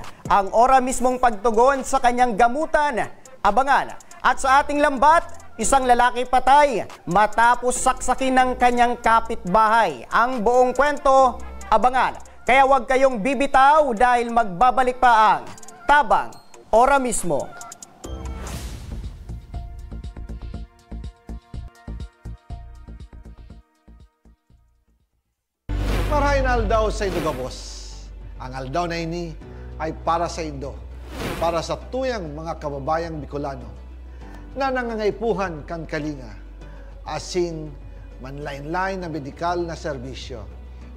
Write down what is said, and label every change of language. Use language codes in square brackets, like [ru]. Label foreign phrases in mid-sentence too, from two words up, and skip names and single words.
[tl] Ang ora mismong pagtugon sa kanyang gamutan, abangan. At sa ating lambat, isang lalaki patay matapos saksakin ng kanyang kapitbahay. Ang buong kwento, abangan. Kaya huwag kayong bibitaw dahil magbabalik pa ang Tabang Ora mismo. [bik] Marahin aldaw sa Indogabos. Ang aldaw na ini ay para sa Indo, para sa tuyang mga kababayang Bicolano na nangangaipuhan kan kalinga, asin manlain-lain na medikal na serbisyo.